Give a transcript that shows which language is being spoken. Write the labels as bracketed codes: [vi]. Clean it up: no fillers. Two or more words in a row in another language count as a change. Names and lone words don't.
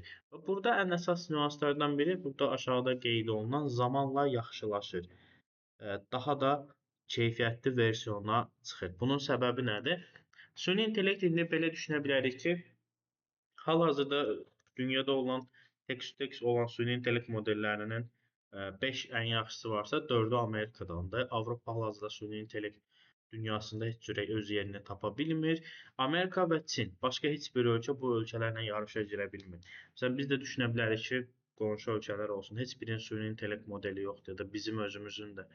[az] Və burada ən əsas nüanslardan biri, burada aşağıda qeyd olunan zamanla yaxşılaşır. Daha da keyfiyyətli versiyona çıxır. Bunun səbəbi nədir? Süni intellekt indi belə düşünə bilərik ki, hal-hazırda dünyada olan [en] text-to-text [az] olan süni intellekt modellərinin 5 ən yaxşısı varsa, 4-ü Amerikadandır. Avropa hal-hazırda süni intellekt dünyasında heç cürə öz yerini tapa bilmir. Amerika və Çin, başqa heç bir ölkə bu ölkələrlə yarışa girə bilmir. Məsələn, biz də düşünə bilərik ki, qonşu ölkələr olsun, heç birinin süni intellekt modeli yoxdur ya da bizim özümüzün də.